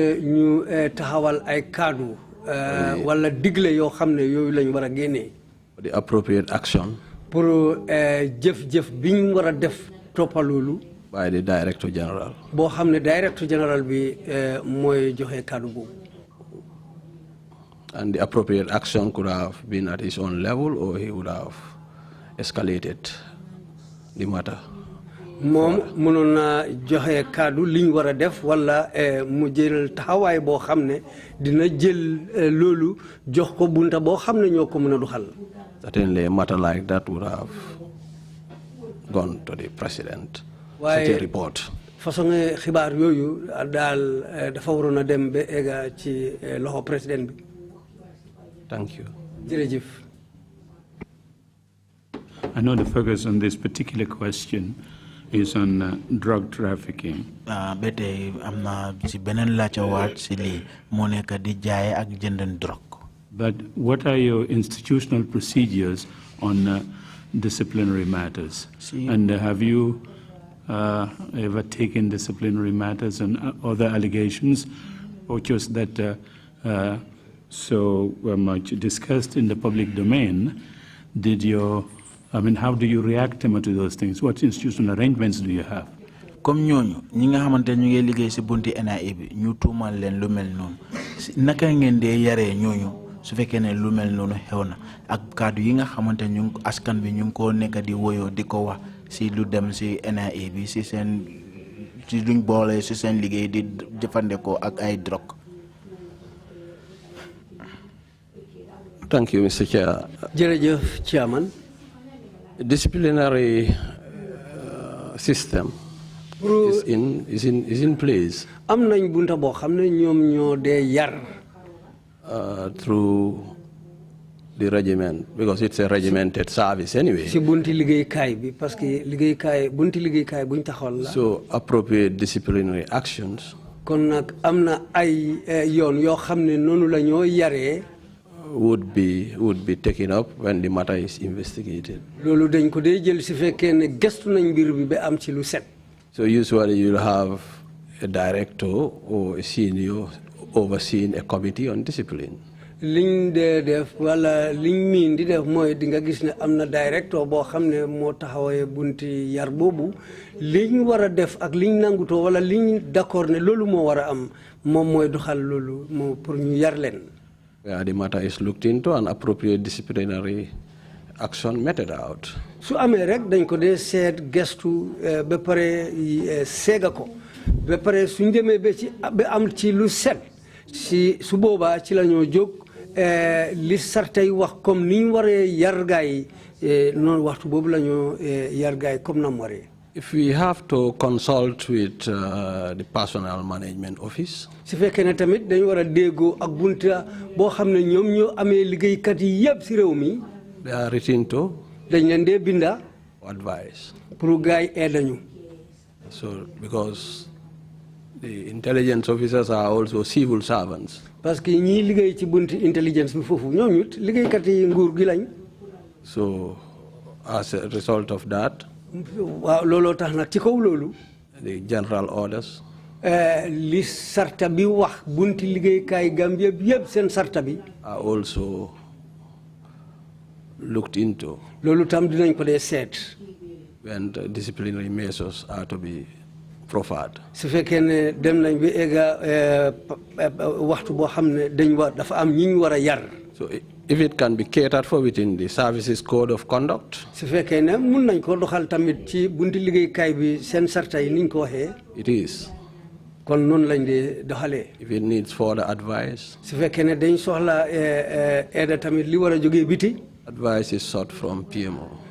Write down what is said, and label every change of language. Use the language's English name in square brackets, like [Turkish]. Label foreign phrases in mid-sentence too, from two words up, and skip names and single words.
[English] the appropriate action by the Director General. And the appropriate action could have been at his own level, or he would have escalated the matter. [Wolof] Mom mënona joxe kaddu liñ wara def wala mu jël taxaway bo xamne dina jël lolu jox ko bunta bo xamne ñoko mëna duxal. [English] Certainly a matter like that would have gone to the president. Such a report. [Wolof] Façon xibaar yoyu dal dafa warona dem be ega ci loxo president bi. [English] Thank you. [Wolof] Jërëjëf. [English] I know the focus on this particular question is on drug trafficking. [Wolof] Bete amna ci benen la ca wat ci li mo nek di jaay ak jëndan drogue. [English] But what are your institutional procedures on disciplinary matters? And have you ever taken disciplinary matters and other allegations, or just that so much discussed in the public domain? How do you react to those things? What institutional arrangements do you have? [Wolof] Comme ñooñu ñi nga xamante ñu ngi liggéey ci bunti NIA bi ñu tuumal leen lu mel noonu naka ngeen dee yaree ñooñu su fekkee ne lu mel noonu xew na ak kaddu yi nga xamante ñu askan bi ñu ngi ko nekk di woyoo di ko wax ci lu dem ci NIA bi ci seen ci luñ boole ci seen liggéey di jëfandikoo ak ay drogue. [English] Thank you, Mr. Chair. [Wolof] Jërëjëf, Chairman. [English] Disciplinary system is in place. [Wolof] Am nañ bunta boo xam ne ñoom ñoo dee yar. [English] Through the regiment, because it's a regimented service anyway. [Wolof] Si bunti liggéeykaay bi [French] parce que [Wolof] bunti liggéeykaay buñ taxawal la. [English] So appropriate disciplinary actions. [Wolof] Kon nag am na ay yoon yoo xam ne noonu la ñoo yaree. [English] Would be taken up when the matter is investigated. [Wolof] Loolu dañ ko dee jël si fekkee ne gëstu nañ mbir bi ba am ci lu set. [English] So usually you'll have a director or a senior overseeing a committee on discipline. [Wolof] Liñ dee def wala liñ miin di def mooy di nga gis ne am na directeur boo xam ne moo taxawee bunti yar boobu liñ war a def ak liñ nangutoo wala liñ d'accord ne loolu moo war a am moom mooy doxal loolu moo pour ñu yar leen. [English] Where the matter is looked into and appropriate disciplinary action meted out. [Wolof] Su amee rek dañ ko dee seet gestu ba pare seega ko ba pare suñ demee ba am ci lu set si su boobaa ci la ñoo jóg li sartay wax comme ni ñu waree yar gaay noonu waxtu boobu la ñoo yar gaay comme nam waree. [English] If we have to consult with the personnel management office, [Wolof] su fekkee ne tamit dañu war a déggoo ak bunta boo xam ne ñoom ñoo amee liggéeykat yi yëpp si réew mi. [English] They are written to. [Wolof] dañ leen dee binda. [English] Advice. [Wolof] pour gaay dañu. [English] So because the intelligence officers are also civil servants. [French] Parce que [Wolof] ñi liggéey ci bunti intelligence bi foofu ñoom it liggéeykat yi nguur gi lañ. [English] So as a result of that. [Wolof] Waaw looloo tax nag ci kaw loolu. [English] The general orders. [Wolof] Li sarta bi wax bunti liggéeykaay Gambia bi yëpp seen sarta bi. [English] Are also looked into. [Wolof] Loolu tam dinañ ko dee seet. [English] When the disciplinary measures are to be proffered. [Wolof] Su fekkee ne dem nañ bi egga waxtu boo xam ne dañ war dafa am ñi ñu war a yar. [English] So if it can be catered for within the services code of conduct, it is. If it needs further advice, advice is sought from PMO.